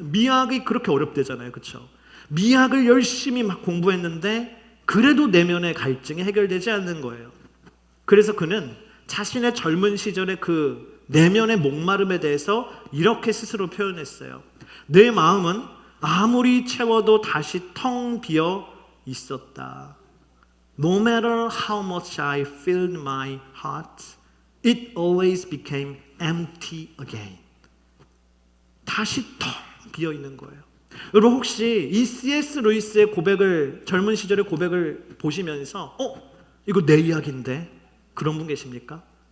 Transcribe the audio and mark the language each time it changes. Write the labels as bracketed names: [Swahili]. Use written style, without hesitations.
[Korean] 미학이 그렇게 어렵대잖아요. 그렇죠? 미학을 열심히 막 공부했는데 그래도 내면의 갈증이 해결되지 않는 거예요. 그래서 그는 자신의 젊은 시절의 그 내면의 목마름에 대해서 이렇게 스스로 표현했어요. 내 마음은 아무리 채워도 다시 텅 비어 있었다. [English] No matter how much I filled my heart, it always became empty again. [Korean] 다시 텅 비어 있는 거예요. 여러분 혹시 이 C.S. 루이스의 고백을, 젊은 시절의 고백을 보시면서 이거 내 이야기인데 그런 분 계십니까?